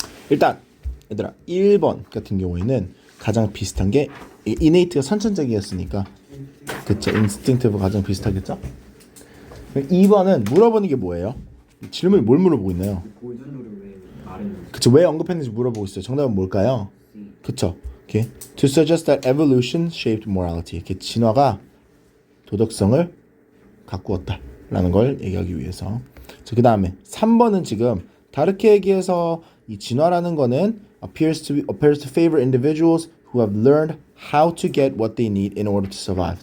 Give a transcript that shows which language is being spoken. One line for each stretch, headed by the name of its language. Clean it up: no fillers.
Korean: 일단 얘들아 1번 같은 경우에는 가장 비슷한 게 innat가 선천적이었으니까 그쵸. instinctive 가장 비슷하겠죠. 2번은 물어보는 게 뭐예요? 질문이 뭘 물어보고 있나요? 보존도를 왜 말했는지. 그쵸. 왜 언급했는지 물어보고 있어요. 정답은 뭘까요? 그쵸. 오케이.
English: To suggest that evolution shaped morality.
Korean: 이렇게 진화가 도덕성을 가꾸었다 라는 걸 얘기하기 위해서. 그 다음에 3번은 지금 다르게 얘기해서 이 진화라는 거는
English: appears to favor individuals who have learned how to get what they need in order to survive.